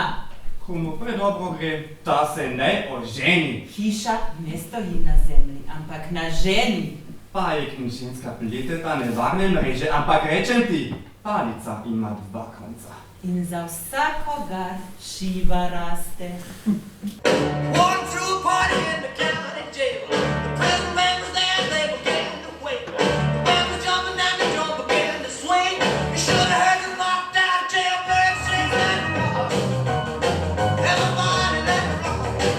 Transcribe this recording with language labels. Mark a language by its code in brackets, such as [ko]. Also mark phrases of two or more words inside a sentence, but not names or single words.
[sl] Komu predobro gre, ta se ne oženi. Hiša ne stoji na zemlji, ampak na ženi. Pajek in ženska pleteta nevarne mreže, ampak rečem ti, palica ima 2 konca. In za vsakogar šiva raste. [en] Walking through a party in the county jail. The prison man was there, they began to wail. The band was jumping and the drum began to swing. You should have heard the knocked out jailbird sing that rock. Everybody let it rock.